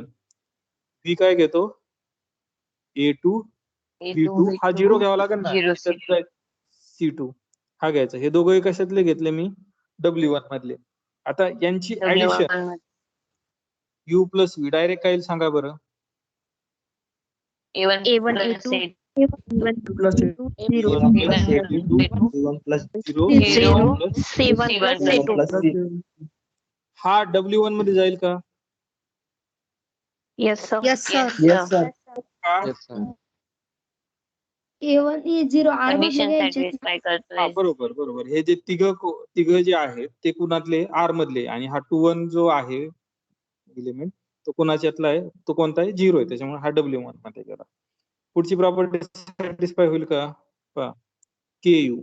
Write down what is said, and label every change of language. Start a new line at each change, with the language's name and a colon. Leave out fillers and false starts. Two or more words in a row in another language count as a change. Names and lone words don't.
Marathi: V काय घेतो? A2 B2 हा 0 घ्यावा लागेल ना. 0 C2 हा घ्यायचा. हे दोघंही कशातले घेतले मी? W1 मधले. आता यांची ऍडिशन U प्लस V डायरेक्ट काय येईल सांगा बरं?
English: A1 A1 plus A2 A1 plus A2 0 A1 plus 0 0 plus C1 plus C1 C2. plus C.
Marathi: हा W1 मध्ये जाईल का?
English: Yes sir. Yes sir. Yes, sir.
Marathi: हा
English: Yes, sir.
Marathi: A1 A0 R मधले कंडिशन घ्यायचे. सॅटिस्फाय हा, करतोय. बरोबर बरोबर. हे जे तिघ जे आहेत ते कुणातले? R मधले. आणि हा 2 1 जो आहे एलिमेंट तो कोणाच्यातला आहे? तो कोणता आहे? 0 आहे. त्याच्यामुळे हा W1 मध्ये गेला. पुढची
English: property satisfy
Marathi: होईल का? पहा. KU.